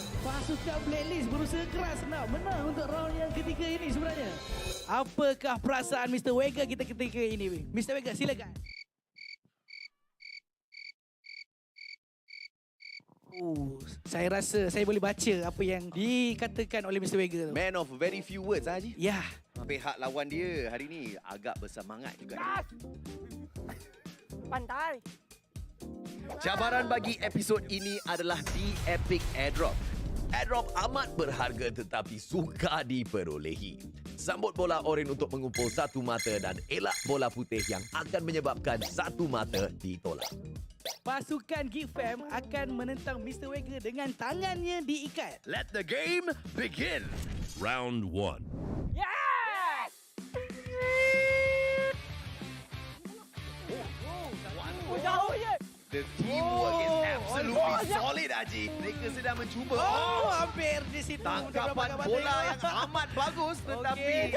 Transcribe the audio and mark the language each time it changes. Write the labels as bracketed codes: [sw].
[ms] Pasukan Blacklist berusaha keras nak menang untuk round yang ketiga ini sebenarnya. Apakah perasaan Mr. Wega kita ketika ini? Mr. Wega, silakan. Saya rasa saya boleh baca apa yang dikatakan oleh Mr. Wega tu. [en] Man of very few words, Haji. [ms] Ya. Pihak lawan dia hari ni agak bersemangat juga. Pandai. Cabaran bagi episod ini adalah The Epic Airdrop. Airdrop amat berharga tetapi sukar diperolehi. Sambut bola oren untuk mengumpul satu mata dan elak bola putih yang akan menyebabkan satu mata ditolak. Pasukan Geek Fam akan menentang Mr. Wagger dengan tangannya diikat. [en] Let the game begin. Round 1. Yes! [ms] Oh, jauh je. [en] The teamwork is absolutely solid, Haji. [ms] Mereka sedang mencuba. Hampir di situ. Tangkapan bola yang amat bagus tetapi...